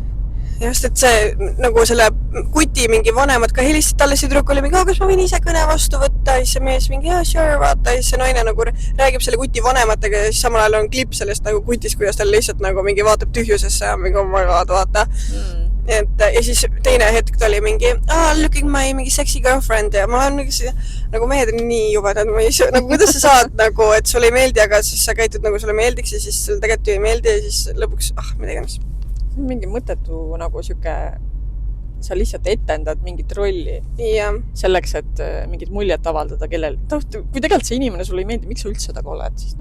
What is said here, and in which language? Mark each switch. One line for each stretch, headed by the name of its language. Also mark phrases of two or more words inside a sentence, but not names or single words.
Estonian: Just, et see nagu selle kuti mingi vanemad ka helistasid talle, see tüdruk oli mingi, kas ma võin ise kõne vastu võtta, siis see mees mingi, sure, vaata, siis see naine nagu räägib selle kuti vanematega ja siis samal ajal on klipp sellest nagu kutis, kuidas tal lihtsalt nagu mingi vaatab tühjusesse ja mingi vaata. Ja siis teine hetk ta oli mingi,
English: looking my
Estonian: mingi
English: sexy girlfriend
Estonian: ja ma olen nagu mehed on nii jubedad, nagu kuidas sa saad nagu, et sulle ei meeldi, aga siis sa käitud nagu sulle meeldiks ja siis sulle tegelikult ju ei meeldi ja siis lõpuks, mida iganes. Mingi mõttetu nagu siuke sa lihtsalt etendad mingit rolli ja selleks, et mingit muljet avaldada kellel. Kui tegelikult see inimene sulle ei meeldi, miks sa üldse taga oled, siis